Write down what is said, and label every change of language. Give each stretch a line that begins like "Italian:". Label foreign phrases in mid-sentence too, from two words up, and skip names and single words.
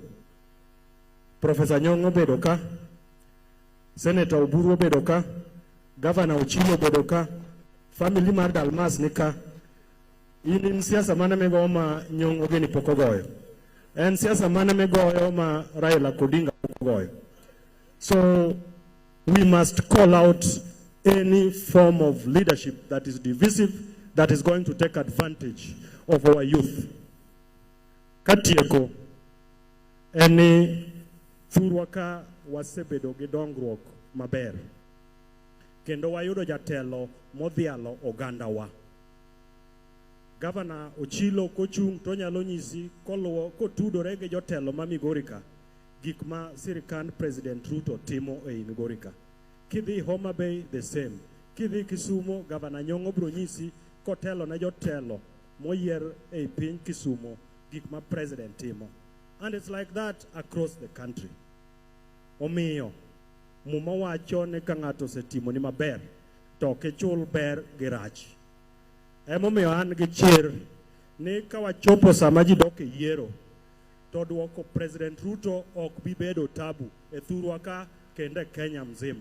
Luo (Kenya and Tanzania): Professor Nyong'o bedo ka, Senator Oburu bedo ka, Governor Ochilo bedo ka, family mar Dalmas ni ka. In siasa mana mego ma Nyong'o geni poko goyo. En siasa mana mego ma Raila Odinga poko goyo.
English: So we must call out any form of leadership that is divisive, that is going to take advantage of our youth.
Luo (Kenya and Tanzania): Katieko, any thurwaka wasebedo gi dongruok maber. Kendo wayudo jatelo modhialo ogandawa. Governor Ochilo kochung to nyalo nyisi koluwo kotudore gi jotelo ma Migori ka gik ma sirikand President Ruto timo ei Migori ka. Kidhi Homa Bay
English: the same.
Luo (Kenya and Tanzania): Kidhi Kisumo Governor Nyong'o bro nyisi kotelo na jotelo moyier ei piny Kisumo gik ma president timo.
English: And it's like that across the country.
Luo (Kenya and Tanzania): Omiyo muma wacho ni ka ng'ato setimo ni maber to kechul ber gi rach. Emomiyo an gi chir ni ka wachopo sama ji dok e yiero to duoko President Ruto ok bi bedo tabu e thurwa ka kende Kenya mzima.